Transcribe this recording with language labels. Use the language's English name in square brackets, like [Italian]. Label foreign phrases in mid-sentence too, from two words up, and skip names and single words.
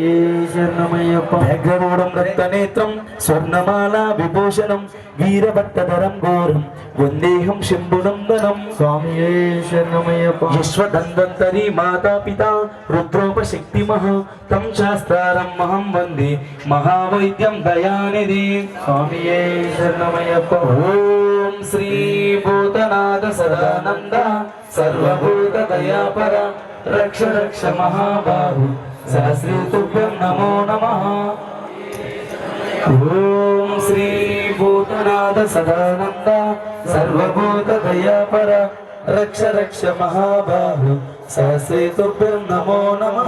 [Sanskrit] शरणमय्यप्पा व्याघ्ररूढं रक्तनेत्रं स्वर्णमाला विभूषणं वीरभट्टधरं घोरं वन्देहं शम्भुनन्दनं स्वामी शरणमय्यप्पा यश्वदन्वन्तरी माता पिता रुद्रोपशक्तिमः तं शास्त्रारं महं वन्दे महावैद्यं दयानिधि स्वामी शरणमय्यप्पा ॐ శ్రీ భూతనాథ సదానంద సర్వభూత దయాపర రక్ష రక్ష మహాబాహు సహస్రీ తుభ్యం నమో నమః. ఓం శ్రీ భూతనాథ సదానంద సర్వభూత దయాపర రక్ష రక్ష మహాబాహు సహస్రీ తుభ్యం నమో నమః.